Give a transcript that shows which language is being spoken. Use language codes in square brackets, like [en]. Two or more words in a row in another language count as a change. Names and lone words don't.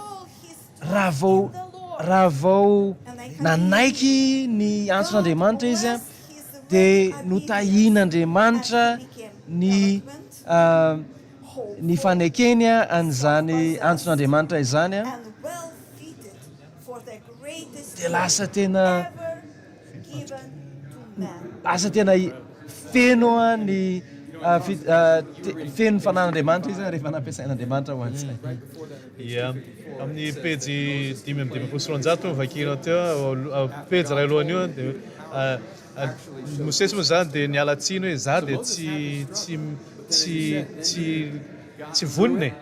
[mg] raha vao nanaiky ny antson'Andriamanitra izy dia notahian'Andriamanitra ny fanekeny an'izany antson'Andriamanitra izany [en] greatest [mg] dia lasa [en] gift [mg] tena [en] ever given to man. [mg] lasa tena feno ny feno fanan'andriamanitra izy rehefa nampiasain'andriamanitra ho antsika. Ia, amin'ny pejy 5:16 vakianao teo, pejy iray alohany io dia Mosesy moa zany dia niala tsiny hoe za dia tsy vonona e.